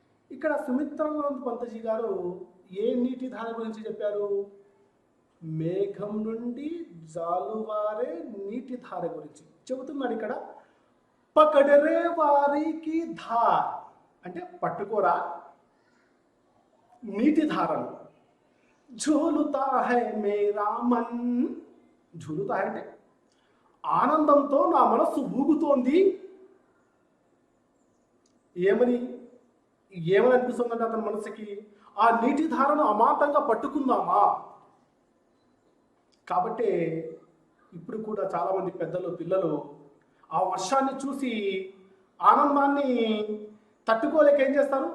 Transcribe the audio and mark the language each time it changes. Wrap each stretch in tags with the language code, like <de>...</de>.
<te>ఇక్కడ సుమిత్రానంద పంతజీ గారు ఏ నీటి ధార గురించి చెప్పారు? మేఘం నుండి జాలువారే నీటి ధార గురించి చెబుతున్నాడు ఇక్కడ। పకడరే వారికి ధార్ అంటే పట్టుకోరా నీటి ధారను।</te> <hi>झूलता है मेरा मन, झूलता है</hi> <te>అంటే ఆనందంతో నా మనస్సు ఊగుతోంది। ఏమని అనిపిస్తుందంటే అతని మనసుకి ఆ నీటి ధారను అమాంతంగా పట్టుకుందామా। కాబట్టి ఇప్పుడు కూడా చాలామంది పెద్దలు పిల్లలు ఆ వర్షాన్ని చూసి ఆనందాన్ని తట్టుకోలేక ఏం చేస్తారు?</te>